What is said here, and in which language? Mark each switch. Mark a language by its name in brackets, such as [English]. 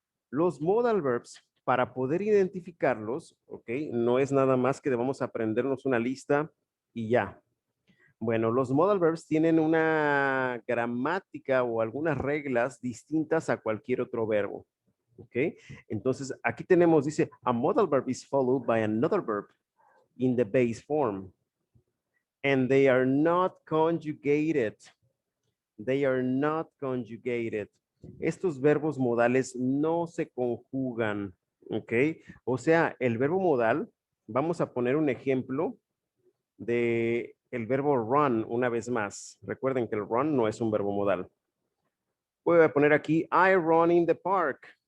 [Spanish] Los modal verbs, para poder identificarlos, ¿ok? No es nada más que debamos aprendernos una lista y ya. Bueno, los modal verbs tienen una gramática o algunas reglas distintas a cualquier otro verbo, ¿ok? [English] Entonces, aquí tenemos, dice, a modal verb is followed by another verb in the base form. And they are not conjugated. They are not conjugated. [Spanish] Estos verbos modales no se conjugan, ¿ok? O sea, el verbo modal, vamos a poner un ejemplo de el verbo run una vez más. Recuerden que el run no es un verbo modal. Voy a poner aquí, [English] I run in the park.